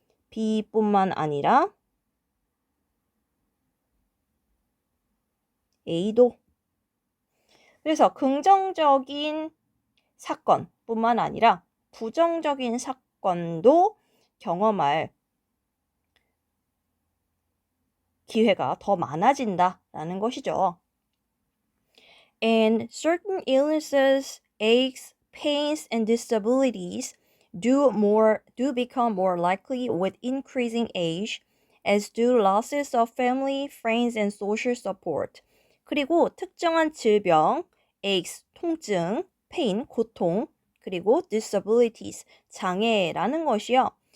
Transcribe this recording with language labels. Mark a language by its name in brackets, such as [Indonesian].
[Korean] B뿐만 아니라 A도. 그래서 긍정적인 사건뿐만 아니라 부정적인 사건도 경험할 기회가 더 많아진다라는 것이죠. [English] And certain illnesses, aches, pains, and disabilities do become more likely with increasing age, as do losses of family, friends, and social support. [Korean] 그리고 특정한 질병, [English] aches, [Korean] 통증, [English] pain, [Korean] 고통, 그리고 [English] disabilities, [Korean] 장애라는 것이요.